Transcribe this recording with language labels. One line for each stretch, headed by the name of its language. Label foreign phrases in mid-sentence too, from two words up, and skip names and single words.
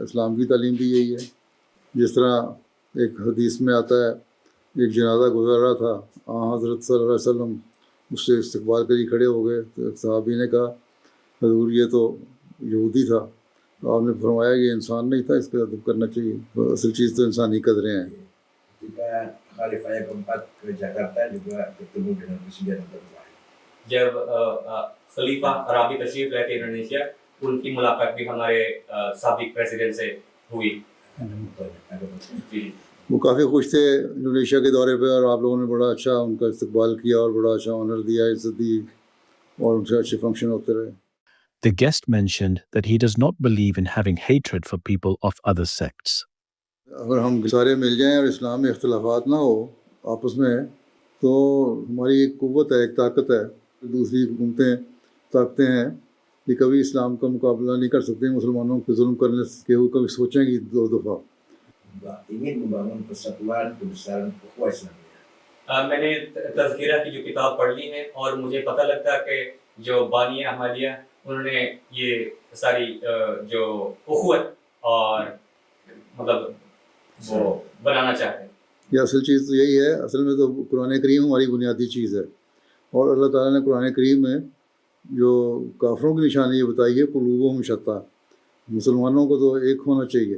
Urdu: اسلام کی تعلیم بھی یہی ہے. جس طرح ایک حدیث میں آتا ہے، ایک جنازہ گزر رہا تھا، حضرت صلی اللہ علیہ وسلم اس سے استقبال کے لیے کھڑے ہو گئے، تو ایک صحابی نے کہا حضور یہ تو یہودی تھا. تو آپ نے فرمایا یہ انسان نہیں تھا، اس کا ادب کرنا چاہیے. تو اصل چیز تو انسانی قدریں ہیں.
Indonesian: Khalifah yang keempat ke Jakarta juga bertemu dengan Presiden Erdogan.
Urdu: جب خلیفہ عربی تشریف لے کے انڈونیشیا، ان کی ملاقات بھی ہمارے سابق پریزیڈنٹ سے ہوئی. وہ کافی خوش تھے انڈونیشیا کے دورے پہ، اور آپ لوگوں نے بڑا اچھا ان کا استقبال کیا اور بڑا اچھا آنر دیا، عزت دی، اور ان سے اچھے فنکشن ہوتے رہے.
English: The guest mentioned that he does not believe in having hatred for people of other sects.
Urdu: اگر ہم سارے مل جائیں اور اسلام میں اختلافات نہ ہو آپس میں، تو ہماری ایک قوت ہے، ایک طاقت ہے. دوسری حکومتیں، طاقتیں ہیں، یہ کبھی اسلام کا مقابلہ نہیں کر سکتے. مسلمانوں کو ظلم کرنے کے وہ کبھی سوچیں گی دو دفعہ.
Indonesian: Ingin membangun persatuan kebesaran ukhuwah Islamiyah.
Urdu: میں نے تذکرہ کی جو کتاب پڑھ لی ہے، اور مجھے پتہ لگتا ہے کہ جو بانی احمدیہ انہوں نے یہ ساری جو اخوت اور مطلب وہ بنانا چاہتے ہیں. یہ اصل چیز تو یہی ہے. اصل میں تو قرآن کریم ہماری بنیادی چیز ہے، اور اللہ تعالیٰ نے قرآن کریم میں جو کافروں کی نشانی یہ بتائی ہے،
Arabic: قلوبہم شتیٰ،
Urdu: مسلمانوں کو تو ایک ہونا چاہیے.